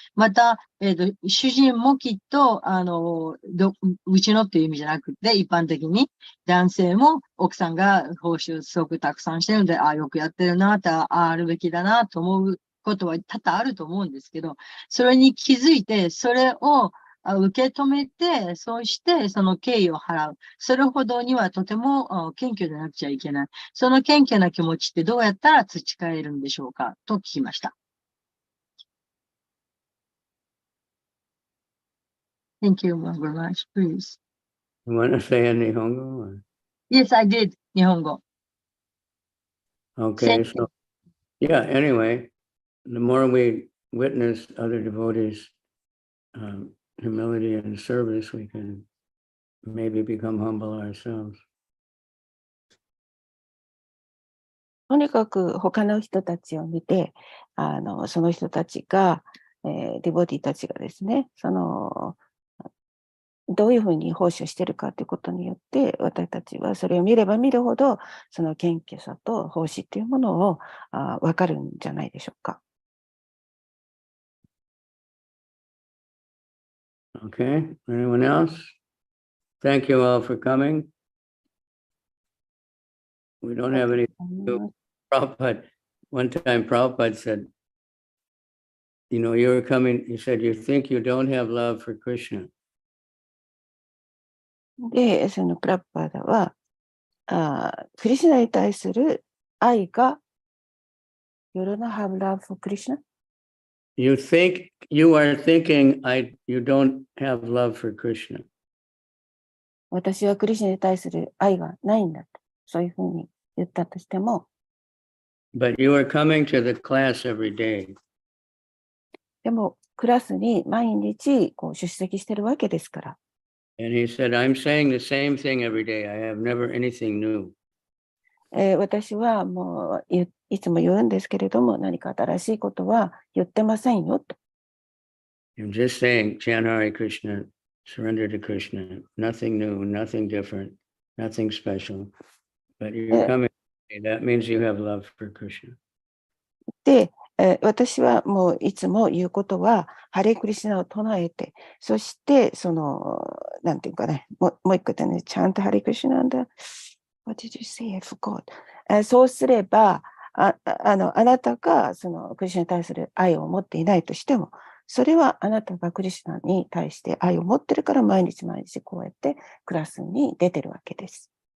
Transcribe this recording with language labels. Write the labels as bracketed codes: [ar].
[ja] また、主人もきっと、うちのっていう意味じゃなくて、一般的に男性も奥さんが報酬すごくたくさんしてるので、よくやってるなって、あるべきだなと思うことは多々あると思うんですけど、それに気づいて、それを受け止めて、そしてその敬意を払う。それほどにはとても謙虚でなくちゃいけない。その謙虚な気持ちってどうやったら培えるんでしょうかと聞きました。 [en] Thank you very much, please. you want to say in Nihongo? Or? Yes, I did. 日本語。 Okay, so yeah, anyway, the more we witness other devotees' humility and service, we can maybe become humble ourselves. [ja] とにかく他の人たちを見て、その人たちが、ディボティたちがですね、どういうふうに奉仕をしているかということによって、私たちはそれを見れば見るほど、その謙虚さと奉仕というものを分かるんじゃないでしょうか。 [en] Okay, anyone else? Thank you all for coming. We don't have any. Prabhupada, one time Prabhupada said, you're coming, he said, you think you don't have love for Krishna. [ja] で、そのプラッパーダは、クリシュナに対する愛が、 [en] You don't have love for Krishna? You are thinking you don't have love for Krishna. [ja] 私はクリシュナに対する愛がないんだと、そういうふうに言ったとしても、 [en] But you are coming to the class every day. [ja] でも、クラスに毎日出席してるわけですから。 [en] And he said, I'm saying the same thing every day. I have never anything new. [ja] 私はもういつも言うんですけれども、何か新しいことは言ってませんよと。 [en] I'm just saying, chant Hare Krishna, surrender to Krishna. Nothing new, nothing different, nothing special. But you're coming, that means you have love for Krishna. [ja] で、私はもういつも言うことは、ハレクリシナを唱えて、そして、なんていうかね、もう一個言ったね、ちゃんとハレクリシナなんだ。 [en] What did you say? I forgot. [ja] そうすれば、あなたがクリシナに対する愛を持っていないとしても、それはあなたがクリシナに対して愛を持ってるから毎日毎日こうやってクラスに出てるわけです。